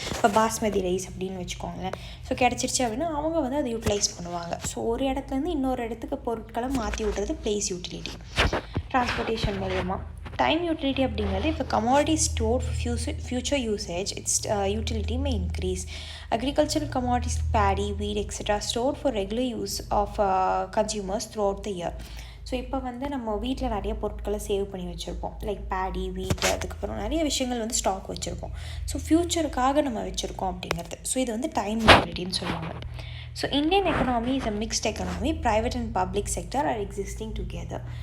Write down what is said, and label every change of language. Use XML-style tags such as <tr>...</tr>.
<ta>இப்போ பாஸ்மதி ரைஸ் அப்படின்னு வச்சுக்கோங்களேன். ஸோ கிடச்சிருச்சு அப்படின்னா அவங்க வந்து அதை யூட்டிலைஸ் பண்ணுவாங்க. ஸோ ஒரு இடத்துலேருந்து இன்னொரு இடத்துக்கு பொருட்களை மாற்றி விடுறது பிளேஸ் யூட்டிலிட்டி, டிரான்ஸ்போர்ட்டேஷன் மூலமாக.</ta> <en>time utility</en> <ta>அப்படிங்கிறது இப்போ</ta> <en>Commodity store future usage, its utility may increase. Agricultural commodities, paddy, wheat, etc. stored for regular use of consumers throughout the year.</en> <ta>So இப்போ வந்து நம்ம வீட்டில் நிறைய பொருட்களை சேவ் பண்ணி வச்சுருப்போம், லைக் பேடி, வீட், அதுக்கப்புறம் நிறைய விஷயங்கள் வந்து ஸ்டாக் வச்சுருப்போம். ஸோ ஃப்யூச்சருக்காக நம்ம வச்சுருக்கோம் அப்படிங்கிறது. ஸோ இது வந்து டைம் யூட்டிலிட்டின்னு சொல்லுவாங்க.</ta> <en>So Indian economy is a mixed economy. Private and public sector are existing together.</en>